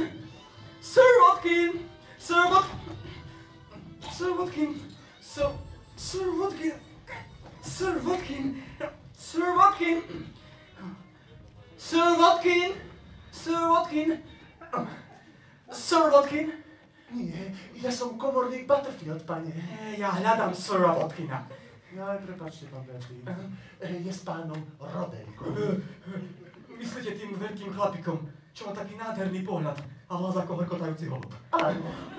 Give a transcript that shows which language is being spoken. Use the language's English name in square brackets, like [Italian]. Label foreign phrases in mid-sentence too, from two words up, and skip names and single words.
[English] Sir Watkin! Sir Watkin! Sir Watkin! Sir Watkin! Sir Watkin! Sir Watkin! Sir Watkin! Sir Watkin! Sir Watkin! [Slovak] Nie, ja som komorník Butterfield, pane. Ja hľadám Sira Watkina. Ja, prepáčte, pán Bertie. Je s pánom Roderickom. Myslíte tým veľkým chlapikom, čo má taký nádherný pohľad a hlas ako hrkotajúci holub? Áno.